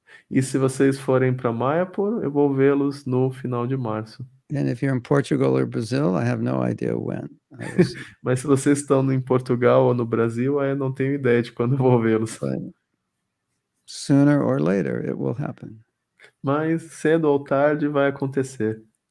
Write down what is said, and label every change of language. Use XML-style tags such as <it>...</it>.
<pt>E se vocês forem para Mayapur, eu vou vê-los no final de março.</pt> <en>And if you're in Portugal or Brazil, I have no idea when.</en> <pt>Mas se vocês estão em Portugal ou no Brasil, aí eu não tenho ideia de quando eu vou vê-los.</pt> <en>Sooner or later, it will happen.</en> <pt>Mas cedo ou tarde vai acontecer.</pt>